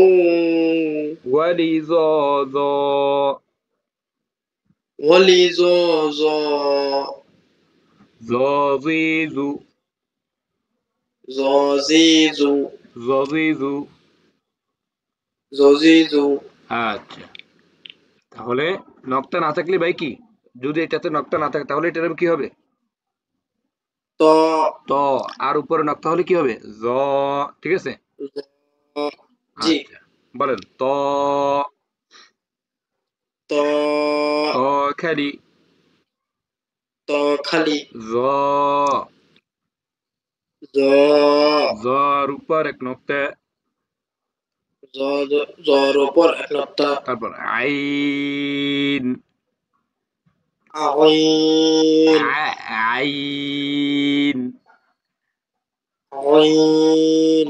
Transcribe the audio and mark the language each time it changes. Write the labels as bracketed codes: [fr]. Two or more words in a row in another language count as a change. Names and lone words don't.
[bn] ওয়ালি জাজা ওয়ালি জজা জাজিজু জজিজু জাজিজু। জজিজু আচ্ছা, তাহলে নকটা না থাকলে ভাই কি, যদি এটাতে নকটা না থাকে তাহলে এটার নাম কি হবে? ত ত। আর উপরে নক তাহলে কি হবে? জ, ঠিক আছে? জি আচ্ছা, বলেন ত ত ত খালি ত খালি জ জ জর উপর এক নকতে, জ জর উপর এক নোক্তা তারপর আইন আইন আইন আইন